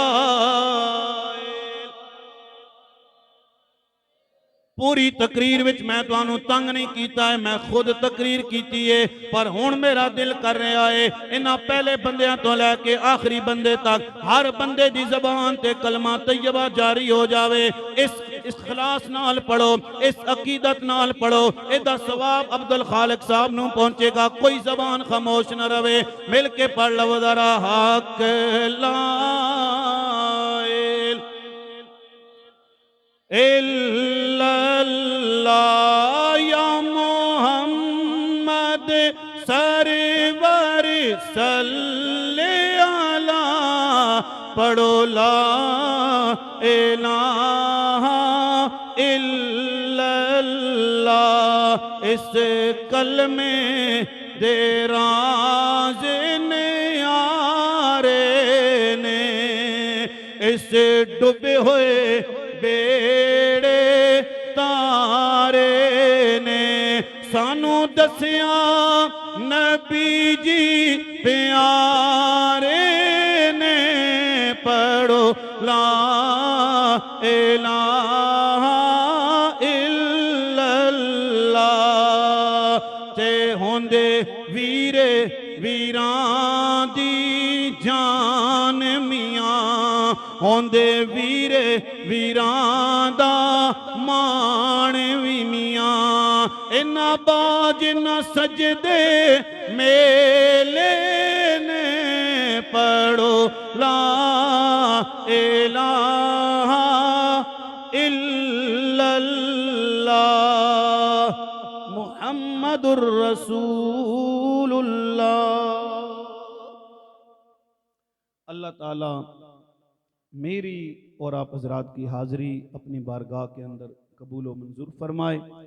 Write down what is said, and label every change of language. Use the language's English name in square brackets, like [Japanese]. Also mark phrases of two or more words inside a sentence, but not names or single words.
[Punjabi] پوری تقریر وچ میں تہانوں تنگ نہیں کیتا ہے، میں خود تقریر کیتی ہے، پر ہن میرا دل کر رہا ہے انہاں پہلے بندیاں تو لیکے آخری بندے تک ہر بندے دی زبان تے کلمہ طیبہ جاری ہو جاوے. اس اخلاص نال پڑھو، اس عقیدت نال پڑھو، ایہدا ثواب عبدالخالق صاحب نو پہنچیگا. کوئی زبان خاموش نہ روے، مل کے پڑھ لو ذرا حق لا الا اللہ یا محمد سرور صلے علیٰ، پڑھو [Arabic] لا إله إلا الله. [Punjabi] اس کلمے دے راز نے یارے نے، اس ڈبے ہوئے بیڑے تارے نے دسیا نبی جی پیارے نے، پڑھو [Arabic] لا إله إلا الله. [Punjabi] تے ہوندے ویرے ویراں دی جان میاں، ہوندے ویرے ویراں دا مان وی میاں. انہاں باج نہ سجدے میلے نے، پڑھو [Arabic] لا إله إلا الله محمد رسول الله. [Urdu] اللہ تعالیٰ میری اور آپ حضرات کی حاضری اپنی بارگاہ کے اندر قبول و منظور فرمائے.